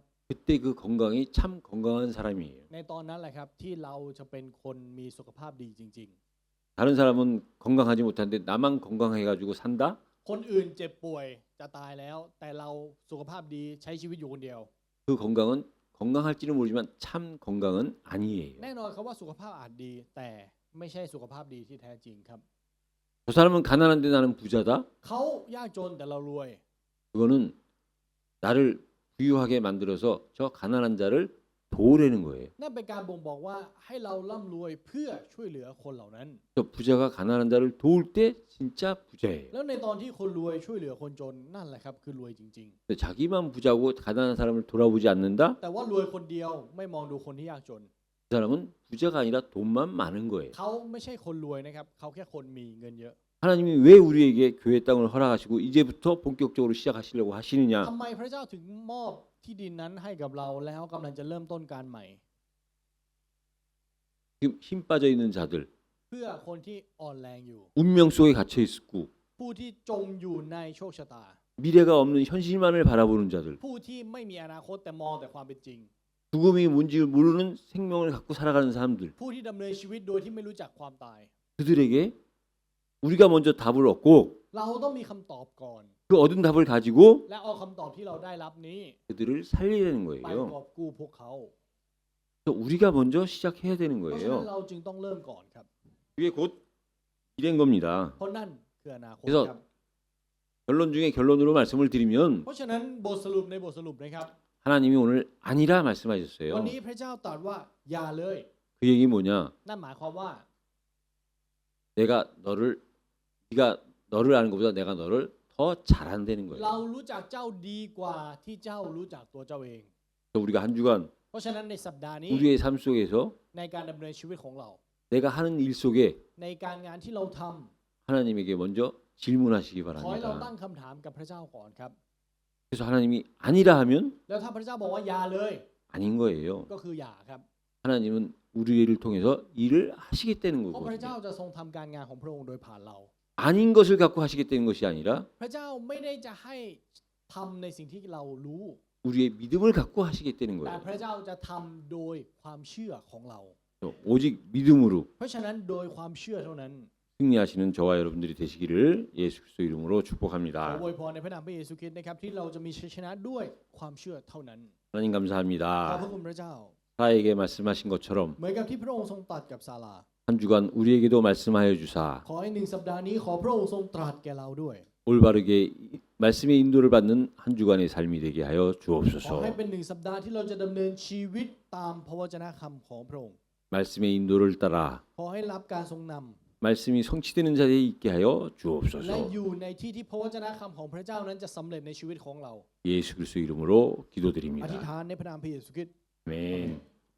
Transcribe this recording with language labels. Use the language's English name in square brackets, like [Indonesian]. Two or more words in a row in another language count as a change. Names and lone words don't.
[Korean] 그때 그 건강이 참 건강한 사람이에요. [Thai] ในตอนนั้นแหละครับที่เราจะเป็นคนมีสุขภาพดีจริง [Korean] 다른 사람은 건강하지 못한데 나만 건강해가지고 산다? [Thai] ๆ คนอื่นเจ็บป่วยจะตายแล้ว แต่เราสุขภาพดีใช้ชีวิตอยู่คนเดียว [Korean] 그 건강은 건강할지는 모르지만 참 건강은 아니에요. [Thai] แน่นอนครับว่าสุขภาพอาจดี แต่ไม่ใช่สุขภาพดีที่แท้จริงครับ [Korean] 저 사람은 가난한데 나는 부자다? [Thai] เขายากจนแต่เรารวย [Korean] 그거는 나를 부유하게 만들어서 저 가난한 자를 도우려는 거예요. [Thai] นั่นเป็นการบ่งบอกว่าให้เราร่ำรวยเพื่อช่วยเหลือคนเหล่านั้น [Korean] 저 부자가 가난한 자를 도울 때 진짜 부자예요. [Thai] แล้วในตอนที่คนรวยช่วยเหลือคนจนนั่นแหละครับคือรวยจริง [Korean] 근데 자기만 부자고 가난한 사람을 돌아보지 않는다? [Thai] ๆ แต่ว่ารวยคนเดียวไม่มองดูคนที่ยากจน [Korean] 그 사람은 부자가 아니라 돈만 많은 거예요. [Thai] เขาไม่ใช่คนรวยนะครับเขาแค่คนมีเงินเยอะ [Korean] 하나님이 왜 우리에게 교회 땅을 허락하시고 이제부터 본격적으로 시작하시려고 하시느냐? [Thai] ทำไมพระเจ้าถึงมอบที่ดินนั้นให้กับเราแล้วกำลังจะเริ่มต้นการใหม่ [Korean] 지금 힘 빠져 있는 자들, [Thai] เพื่อคนที่อ่อนแรงอยู่ [Korean] 운명 속에 갇혀 있고 [Thai] ผู้ที่จมอยู่ในโชคชะตา [Korean] 미래가 없는 현실만을 바라보는 자들, [Thai] ผู้ที่ไม่มีอนาคตแต่มองแต่ความเป็นจริง [Korean] 죽음이 뭔지 모르는 생명을 갖고 살아가는 사람들, [Thai] ผู้ที่ดำเนินชีวิตโดยที่ไม่รู้จักความตาย [Korean] 그들에게 우리가 먼저 답을 얻고 [Thai] เราต้องมีคำตอบก่อน [Korean] 그 얻은 답을 가지고 [Thai] และเอาคำตอบที่เราได้รับนี้ [Korean] 그들을 살리려는 [Thai] ไป [Korean] 거예요. [Thai] กอบกู้พวกเขา [Korean] 그래서 우리가 먼저 시작해야 되는 [Thai] เพราะฉะนั้น [Korean] 거예요. [Thai] เราจึงต้องเริ่มก่อนครับ [Korean] 그게 곧 이런 겁니다. [Thai] เพราะนั่นคืออนาคต [Korean] 그래서 [Thai] ครับ [Korean] 결론 중에 결론으로 말씀을 드리면 [Thai] เพราะฉะนั้นบทสรุปในบทสรุปนะครับ [Korean] 하나님이 오늘 아니라 [Thai] วัน [Korean] 말씀하셨어요. [Thai] นี้พระเจ้าตรัสว่าอย่าเลย [Korean] 그 얘기 뭐냐? [Thai] นั่นหมายความว่า [Korean] 내가 네가 너를 아는 것보다 내가 너를 더 잘 안다는 [Thai] เรา [Korean] 거예요. [Thai] รู้จักเจ้าดีกว่าที่เจ้ารู้จักตัวเจ้าเอง [Korean] 그래서 우리가 한 주간 [Thai] เพราะฉะนั้นในสัปดาห์นี้ [Korean] 우리의 삶 속에서 [Thai] ในการดำเนินชีวิตของเรา [Korean] 내가 하는 일 속에 [Thai] ในการงานที่เราท [Korean] 하나님에게 먼저 질문하시기 [Thai] ำขอให้เราตั้ง [Korean] 바랍니다. [Thai] คำถามกับพระเจ้าก่อนครับ [Korean] 그래서 하나님이 아니라 하면 [Thai] แล้วถ้าพระเจ้าบอกว่าอย่าเลย [Korean] 아닌 거예요. [Thai] ก็คืออย่าครับ [Korean] 하나님은 우리를 통해서 일을 하시겠다는 [Thai] เพราะพระเจ้า [Korean] 거거든요. [Thai] จะทรงทำการงานของพระองค์โดยผ่านเรา [Korean] 아닌 것을 갖고 하시겠다는 것이 아니라 [Thai] พระเจ้าไม่ได้จะให้ทำในสิ่งที่เรารู้ [Korean] 우리의 믿음을 갖고 하시겠다는 [Thai] แต่ [Korean] 거예요. [Thai] พระเจ้าจะทำโดยความเชื่อของเรา [Korean] 오직 믿음으로 [Thai] เพราะฉะนั้นโดยความเชื่อเท่านั้น [Korean] 승리하시는 저와 여러분들이 되시기를 예수 그리스도 이름으로 [Thai] ขอ [Korean] 축복합니다. [Thai] อวยพรในพระนามพระเยซูคริสต์นะครับที่เราจะมีชัยชนะด้วยความเชื่อเท่านั้น [Korean] 하나님 [Thai] ขอบพระ [Korean] 감사합니다. [Thai] คุณพระเจ้า [Korean] 사에게 말씀하신 것처럼 [Thai] เหมือนกับที่พระองค์ทรงตรัสกับซาลา [Korean] 한 주간 우리에게도 말씀하여 주사 [Thai] ขอให้หนึ่งสัปดาห์นี้ขอพระองค์ทรงตรัสแก่เราด้วย [Korean] 올바르게 말씀의 인도를 받는 한 주간의 삶이 되게 하여 [Thai] ขอ [Korean] 주옵소서. [Thai] ให้เป็นหนึ่งสัปดาห์ที่เราจะดำเนินชีวิตตามพระวจนะคำของพระองค์ [Korean] 말씀의 인도를 따라 [Thai] ขอให้รับการทรงนำ [Korean] 말씀이 성취되는 자리에 있게 하여 [Thai] และ [Korean] 주옵소서. [Thai] อยู่ในที่ที่พระวจนะคำของพระเจ้านั้นจะสำเร็จในชีวิตของเรา [Korean] 예수 그리스도 이름으로 [Thai] อธิษ [Korean] 기도드립니다. [Thai] ฐานในพระนามพระเยซูคริสต์ [Korean] 아멘.